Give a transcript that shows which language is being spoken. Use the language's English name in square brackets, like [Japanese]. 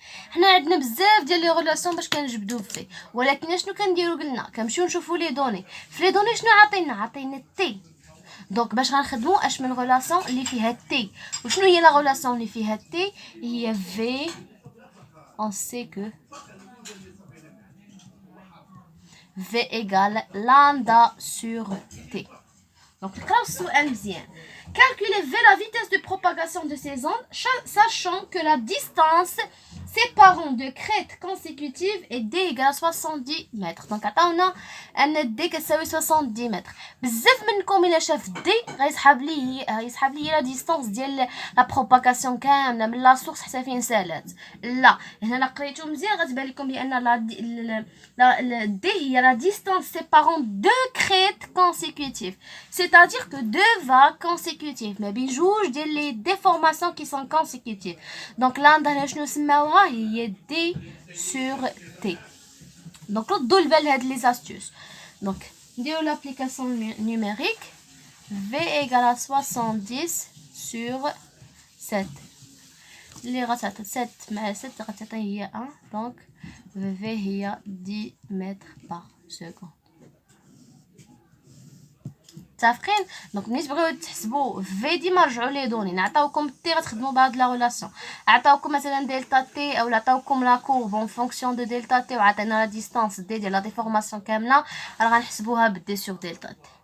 [Arabic] حنا عندنا بزاف ديال لي ريلاسيون باش كنجبدو في ولكن شنو كنديرو قلنا كنمشيو نشوفو لي دوني في لي دوني شنو عطينا تي دونك باش غنخدمو اش من ريلاسيون اللي فيها تي وشنو هي لا ريلاسيون اللي فيها تي هي في [French] on sait que V égale lambda sur T. Donc, calculez V la vitesse de propagation de ces ondes, sachant que la distance séparant deux crêtes consécutives est D égale 70 mètres. Donc, attends, on a D qui est 70 mètres. [Arabic] بزاف منكم إلا شاف D غيسحب لي la distance ديال la propagation كاملة من لا سورس حتى فين سالات. لا هنا لا قريتو مزيان غتبان لكم بأن la D هي [French] la distance séparant deux crêtes consécutives. C'est-à-dire que deux vagues consécutives [Arabic] ما بين جوج ديال [French] les déformations qui sont consécutives. [Arabic] Donc là عندنا شنو سماوها هي D sur T. Donc ردوا البال لهاد les astuces. [French] Donc نديرو l'application numérique V égale à 70 sur 7. [Arabic] اللي غتعطي 7 مع 7 غتعطي هي 1. [French] Donc V هي 10 mètres par seconde. [Arabic] متفقين دونك ملي تبغيو تحسبوا في ديما رجعوا لي دوني نعطيوكم تي غتخدموا بهاد لا ريلاسيون عطاوكم مثلا دلتا تي او عطاوكم لا كورب اون فونكسيون دو دلتا تي وعطينا لا ديستانس دي ديال لا ديفورماسيون كامله راه غنحسبوها بالدي سور دلتا تي.